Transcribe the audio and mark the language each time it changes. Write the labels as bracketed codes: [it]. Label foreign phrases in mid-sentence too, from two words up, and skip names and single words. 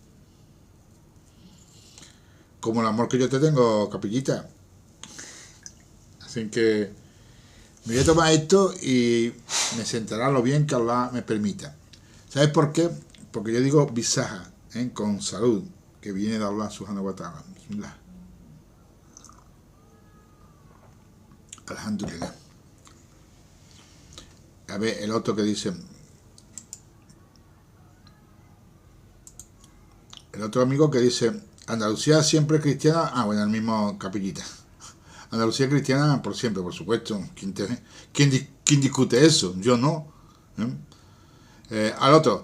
[es] Como el amor que yo te tengo, capillita. Así que me voy a tomar esto y me sentará lo bien que Allah me permita. ¿Sabes por qué? Porque yo digo bisaja, con salud, que viene de [ar] الله سبحانه وتعالى. [es] Bismillah. Alhamdulillah. A ver, el otro que dice... El otro amigo que dice... Andalucía siempre cristiana... Ah, bueno, el mismo capillita. Andalucía cristiana por siempre, por supuesto. ¿Quién discute eso? Yo no. Al otro...